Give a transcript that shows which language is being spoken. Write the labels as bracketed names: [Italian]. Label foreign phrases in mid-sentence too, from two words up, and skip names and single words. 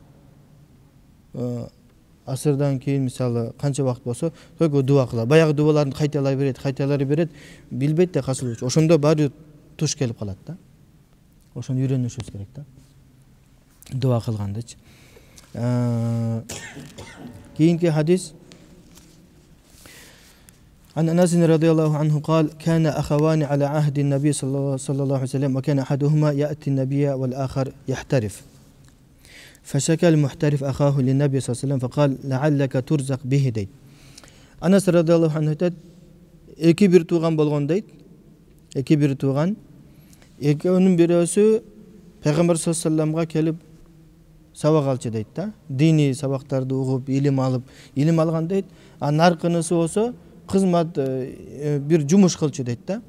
[Kyrgyz] Асырдан кийин мисалы канча убакыт болсо, только дуа кылат. Баягы дуаларын кайталай берет, билбейт да касыл. Ошондо баары туш келип калат да. Ошону үйрөнүшүбүз керек да. Дуа кылгандычы. Кийинки хадис [Arabic] عن أنس رضي الله عنه قال كان أخوان على عهد النبي صلى الله عليه وسلم وكان أحدهما يأتي النبي والآخر يحترف فشكى المحترف أخاه للنبي صلى الله عليه وسلم فقال لعلك ترزق به [Kyrgyz] дейт. Анас [Arabic] رضي الله عنه [Kyrgyz] айтат, эки бир тууган болгон дейт. Эки бир тууган. Экөөнүн бирөөсү Пайгамбар [Arabic] صلى الله عليه وسلم [Kyrgyz] келип сабак алчу дейт да. Дини сабактарды угуп, илим алган дейт. Наркынысы болсо кызмат бир жумуш кылчу дейт да.